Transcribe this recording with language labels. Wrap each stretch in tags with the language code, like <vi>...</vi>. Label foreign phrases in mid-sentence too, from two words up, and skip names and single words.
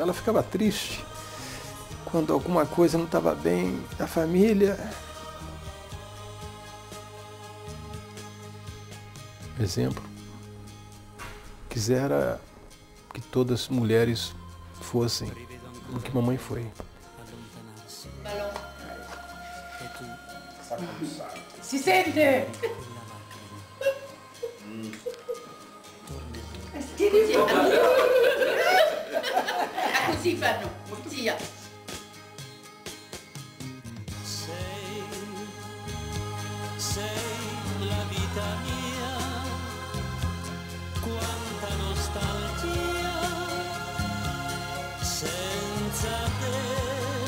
<pt>Ela ficava triste quando alguma coisa não estava bem na família. Exemplo, quisera que todas as mulheres fossem o que mamãe foi.</pt> <it>Si sente? Così fanno, zia. Sei la vita mia, quanta nostalgia, senza te</it>